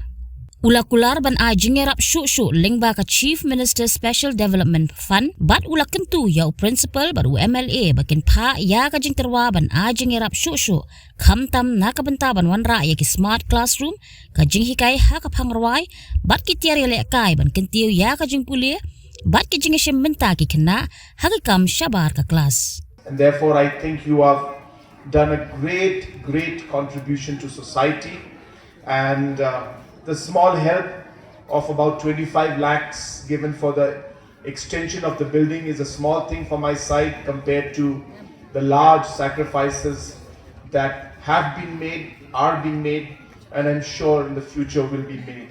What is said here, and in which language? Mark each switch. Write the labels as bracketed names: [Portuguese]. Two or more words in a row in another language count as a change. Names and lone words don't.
[Khasi] Ula Kular ban ai Jingïarap shushu lingba ka Chief Minister's Special Development Fund bat ula kentu ya principal bat MLA bakin pha ya ka jingterwa ban ai Jingïarap shushu khamtam na ka benta ban wanra ya ki [English] smart classroom [Khasi] ka jinghikai ha ka phangrwai bat ki tiar le kai ban kentiu ya ka jingpule bat ki jingishim menta ki khna ha ka kam shabar ka class. [English] And therefore I think you have done a great contribution to society, and the small help of about 25 lakhs given for the extension of the building is a small thing from my side compared to the large sacrifices that have been made, are being made, and I'm sure in the future will be made.